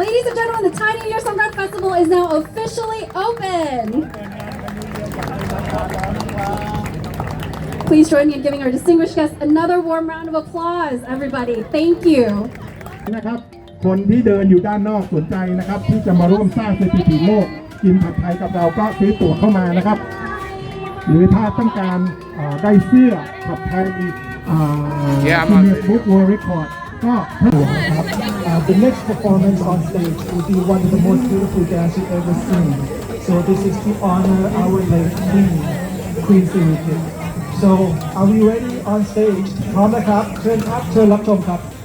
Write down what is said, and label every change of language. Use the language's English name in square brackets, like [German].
[English] Ladies and gentlemen, the Thai New Year Songkran Festival is now officially open. Please join me in giving our distinguished guests another warm round of applause, everybody. Thank you. [Thai] นะครับคนที่เดินอยู่ด้านนอกสนใจนะครับที่จะมาร่วมสร้างสถิติโลกกินผัดไทยกับเราก็ซื้อตั๋วเข้ามานะครับหรือถ้าต้องการได้เสื้อผัดไทยGuinness Book World Record ก็ครับ [English] The next performance on stage will be one of the most beautiful dance you've ever seen. So this is to honor our late Queen Sirikit. So are we ready on stage? [Thai] พร้อมนะครับเชิญครับเชิญรับชมครับ